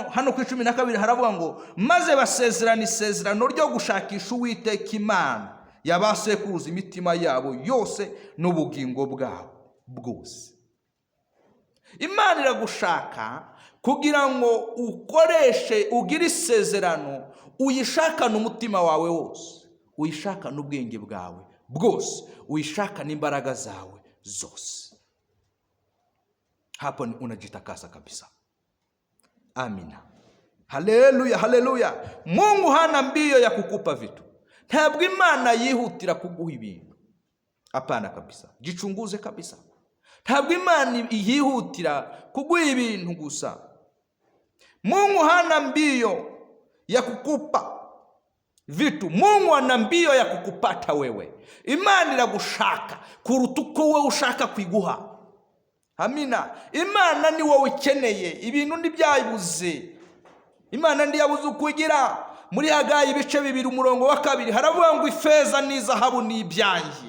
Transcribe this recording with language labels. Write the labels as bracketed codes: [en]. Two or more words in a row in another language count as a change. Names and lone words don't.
[rw] Hano ku 12 haravuga ngo maze basezerana isezerano ryo gushakisha Uwiteka Imana yabasekuruza imitima yabo yose n'ubugingo bwabo bwose. Imana iragushaka kugira ngo ukoreshe, ugire isezerano, uyishakane umutima wawe wose, uyishakane ubwenge bwawe bwose, uyishakane imbaraga zawe zose. [sw] Hapo unajitakasa kabisa. [rw] Amina. Haleluya, haleluya. [sw] Mungu hana mbio ya kukupa vitu. [rw] Ntabwo Imana yihutira kuguha ibintu. [sw] Hapana kabisa. Jichunguze kabisa. [rw] Ntabwo Imana yihutira kuguha ibintu gusa. [sw] Mungu hana mbio ya kukupa vitu. Mungu ana mbio ya kukupata wewe. [rw] Imana iragushaka kuruta uko wewe ushaka kwiguha. Amina. Imana ni wowe ukeneye, ibintu ntibyayibuze. Imana ndiyabuze ukugira. Muri Hagayi ibice 2 umurongo wa 2 haravuga ngo ifeza n'izahabu ni ibyanjye.